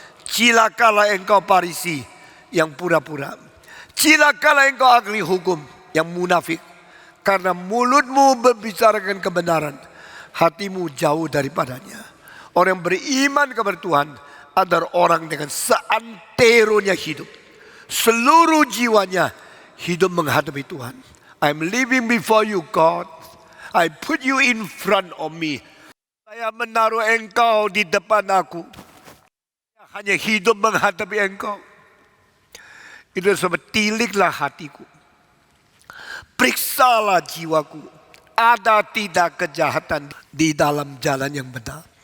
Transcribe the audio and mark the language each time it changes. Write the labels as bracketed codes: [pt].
[id] Cilakalah engkau Farisi yang pura-pura, cilakalah engkau ahli hukum yang munafik. Karena mulutmu berbicarakan kebenaran, hatimu jauh daripadanya. Orang yang beriman kepada Tuhan adalah orang dengan seanteronya hidup, seluruh jiwanya hidup menghadapi Tuhan. [en] I'm living before you, God. I put you in front of me. [id] Saya menaruh engkau di depan aku. Hanya hidup menghadapi engkau. Itu sebab tiliklah hatiku, periksalah jiwaku, ada tidak kejahatan di dalam jalan yang benar.